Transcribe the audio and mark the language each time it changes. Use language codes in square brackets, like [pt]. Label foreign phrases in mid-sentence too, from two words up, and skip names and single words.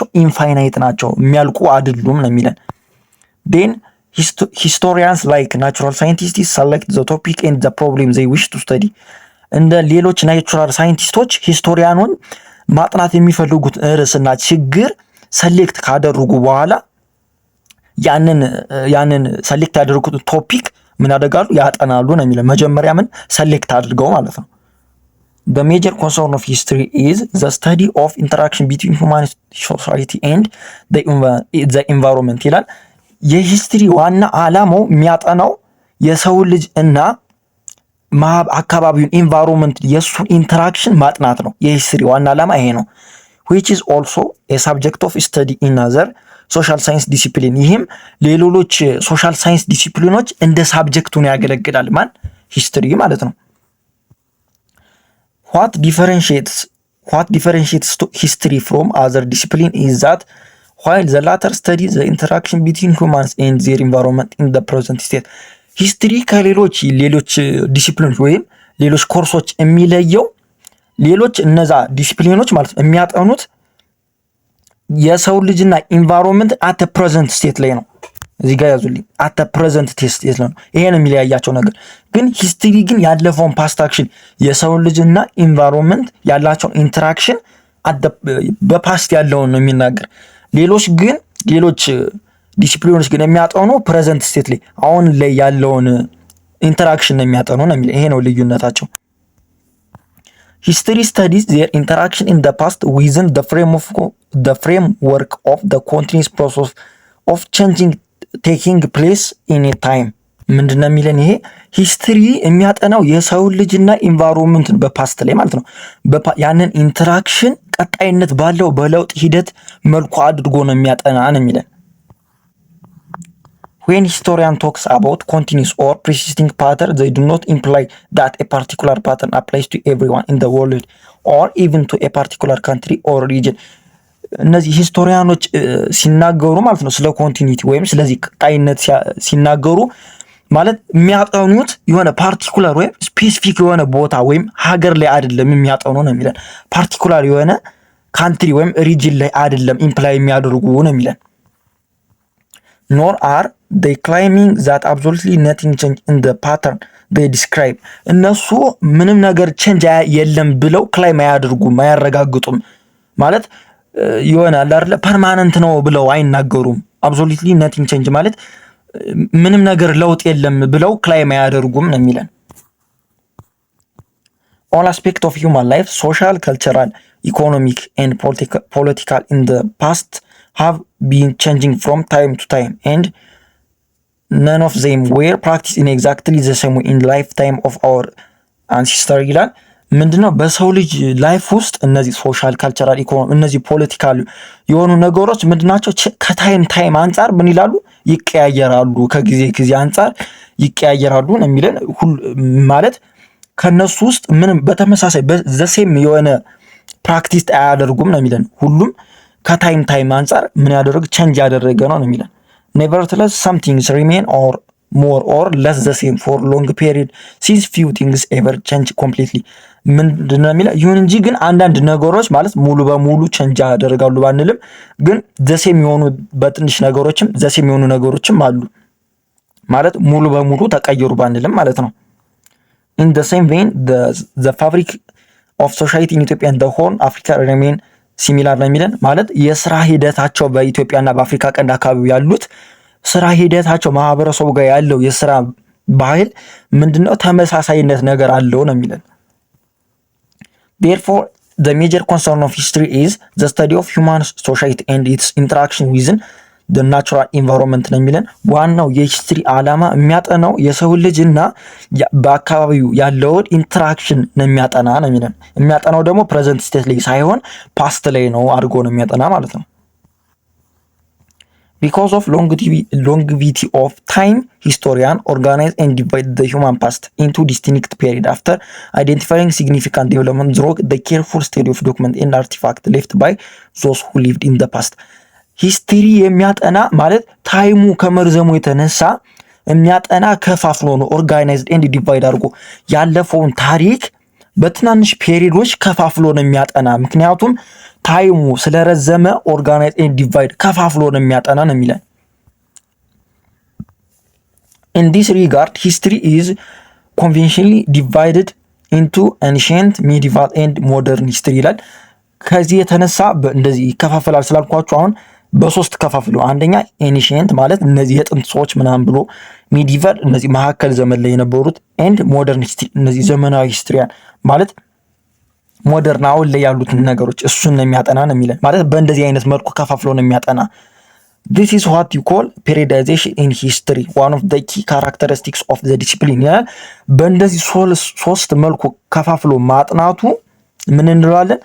[am] ኢንፋይናይት ናቸው፣ የሚያልቁ አይደሉም ነው የሚለን። [en] then historians like natural scientist select the topic and the problem they wish to study። [am] እንደ ሌሎች [en] natural scientists [am] ሂስቶሪያኑን ማጥናት የሚፈልጉት ርዕስና ችግር ሰሌክት ካደረጉ በኋላ ያንን ሰሌክት ያደረጉት ቶፒክ ምን ያደርጋሉ? ያጠናሉ ነው የሚለው። መጀመሪያ ምን ሰሌክት አድርገው ማለት ነው። [en] the major concern of history is the study of interaction between human society and the environment [am] ይላል። የሂስትሪ ዋና ዓላማው የሚያጠናው የሰው ልጅ እና አካባቢውን ኢንቫይሮንመንት የእሱን ኢንተራክሽን ማጥናት ነው። የሂስትሪ ዋና ዓላማ ይሄ ነው። [en] which is also a subject of study in other social science discipline። [am] ይህም ለሌሎች [en] social science disciplines [am] እንደ ሳብጀክት ሆኖ ያገለግላል። ማን? ሂስትሪ ማለት ነው። [en] what differentiates history from other discipline is that while the latter studies the interaction between humans and their environment in the present state። [am] ሂስትሪ ከሌሎች ዲሲፕሊኖች ወይም ሌሎች ኮርሶች የሚለየው ሌሎች እነዛ ዲሲፕሊኖች ማለት ነው የሚያጠኑት የሰው ልጅና ኢንቫይሮንመንት [en] at present state [am] ላይ ነው። እዚህ ጋር ያዙልኝ፣ [en] at present state [am] ላይ ነው። ይሄ ነው የሚለያያቸው ነገር። ግን ሂስትሪ ግን ያለፈውን [en] past action [am] የሰው ልጅና ኢንቫይሮንመንት ያላቸውን ኢንተራክሽን በፓስት ያለውን ነው የሚናገር። ሌሎች ዲሲፕሊኖች ግን የሚያጠኑ [en] present state [am] ላይ አሁን ላይ ያለውን ኢንተራክሽን ነው የሚያጠኑ ነው የሚለው። ይሄ ነው ልዩነታቸው። [en] history studies their interaction in the past within the framework of the continuous process of changing taking place in a time። [am] ምንድነው የሚለን? ይሄ ሂስትሪ የሚያጠናው የሰው ልጅና ኢንቫይሮንመንትን በፓስት ላይ ማለት ነው ያንን ኢንተራክሽን ቀጣይነት ባለው በለውጥ ሂደት መልኩ አድርጎ ነው የሚያጠና ነው የሚለን። [en] when historian talks about continuous or persisting pattern they do not imply that a particular pattern applies to everyone in the world or even to a particular country or region። [am] እነዚህ ሂስቶሪያኖች ሲናገሩ ማለት ነው ስለ ኮንቲኒቲ ወይም ስለዚህ ቀጣይነት ሲናገሩ ማለት የሚያጠኑት የሆነ ፓርቲኩላር ወይም ስፔሲፊክ የሆነ ቦታ ወይም ሀገር ላይ አይደለም የሚያጠኑ ነው የሚለን። ፓርቲኩላር የሆነ ካንትሪ ወይም ሪጅን ላይ አይደለም ኢምፕላይ የሚያደርጉ ነው የሚለን። [en] nor are they claiming that absolutely nothing changed in the pattern they describe። [am] እነሱ ምንም ነገር ቼንጅ የለም ብለው ክላይም አያደርጉም አያረጋግጡም። ማለት ይሆናል አይደለ ፐርማነንት ነው ብለው አይናገሩም። [en] absolutely nothing change [am] ማለት ምንም ነገር ለውጥ የለም ብለው ክላይም አያደርጉም ነው የሚለን። [en] all aspects of human life social cultural economic and political in the past have been changing from time to time and none of them were practiced in exactly the same way in lifetime of our ancestors [am] ይላል። ምንድነው በሰው ልጅ ላይፍ ውስጥ እነዚህ ሶሻል [en] cultural economy [am] እነዚህ ፖለቲካል የሆኑ ነገሮች ምንድናቸው ከታይም አንፃር ምን ይላሉ ይቀያየራሉ። ከጊዜ አንፃር ይቀያየራሉ ነው የሚለን። ማለት ከነሱ ውስጥ ምንም በተመሳሳይ በዘሴም የሆነ ፕራክቲስ አያደርጉም ነው የሚለን። ሁሉም ከታይም አንፃር ምን ያደረገ ቼንጅ ያደረገ ነው የሚለን። [en] nevertheless some things remain or more or less the same for long period since few things ever change completely። [am] ምንድነው የሚለው? ይሁን እንጂ ግን አንዳንድ ነገሮች ማለት ሙሉ በሙሉ ቼንጅ ያደርጋሉ ባንልም ግን ዘሴም የሆኑ በትንሽ ነገሮችም ዘሴም የሆኑ ነገሮችም አሉ ማለት ሙሉ በሙሉ ተቀየሩ ባንልም ማለት ነው። [en] in the same vein the fabric of society in Ethiopia and the Horn Africa remain similar [am] ነው የሚለን ማለት የስራ ሂደታቸው በኢትዮጵያና በአፍሪካ ቀንድ አካባቢ ያሉት ስራ ሂደታቸው ማህበረሰቡ ጋር ያለው የስራ ባህል ምንድነው ተመሳሳይነት ነገር አለው ነው የሚለን። [en] Therefore the major concern of history is the study of human society and its interaction within the natural environment [am] ነው የሚለን። ዋናው የሂስትሪ ዓላማ የሚያጠናው የሰው ልጅና በአካባቢው ያለውን ኢንተራክሽን ነው የሚያጠና ነው የሚለን። የሚያጠናው ደግሞ [en] present state [am] ላይ ሳይሆን ፓስት ላይ ነው አድርጎ ነው የሚያጠና ማለት ነው። [en] Because of longevity of time, historians organize and divide the human past into distinct periods. After identifying significant developments through the careful study of documents and artifacts left by those who lived in the past. [am] ሂስትሪ የሚያጠና ማለት ታይሙ ከመርዘሙ የተነሳ የሚያጠና ከፋፍሎ ነው [en] organized and divide [am] አድርጎ ያለፈውን ታሪክ በትናንሽ ፔሪዶች ከፋፍሎ ነው የሚያጠና። ምክንያቱም ታይሙ ስለረዘመ [en] organize and divide [am] ከፋፍሎ ነው የሚያጠና ነው የሚለን። [en] In this regard, history is conventionally divided into ancient, medieval and modern history ይላል። [am] ከዚህ የተነሳ እንደዚህ ይከፋፈላል ስላልኳችሁ አሁን በሶስት ከፋፍሎ፣ አንደኛ ኤኒሽንት ማለት እነዚህ የጥንት ሰዎች ምናምን ብሎ፣ ሚዲቫል እነዚህ መካከል ዘመን ላይ የነበሩት፣ [en] and modern history [am] እነዚህ ዘመናዊ ሂስትሪያን ማለት ሞደርን አሁን ላይ ያሉትን ነገሮች እሱን ነው የሚያጠና ነው የሚለን። ማለት በእንደዚህ አይነት መልኩ ከፋፍሎ ነው የሚያጠና። [en] This is what you call periodization in history, one of the key characteristics of the discipline [am] ይላል። በእንደዚህ ሶስት መልኩ ከፋፍሎ ማጥናቱ ምን እንለዋለን?